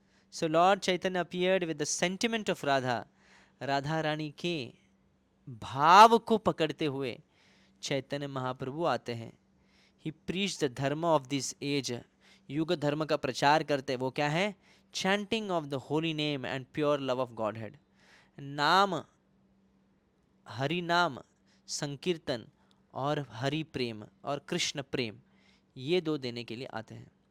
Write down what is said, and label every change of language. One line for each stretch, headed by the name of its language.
English: So Lord Chaitanya appeared with the sentiment of Radha.
Hindi: Radha Rani के भाव को पकड़ते हुए चैतन्य महाप्रभु आते हैं.
English: He preached the dharma of this age.
Hindi: युग धर्म का प्रचार करते, वो क्या है?
English: chanting of the holy name and pure love of Godhead.
Hindi: नाम, हरि नाम, संकीर्तन और हरि प्रेम और कृष्ण प्रेम, ये दो देने के लिए आते हैं.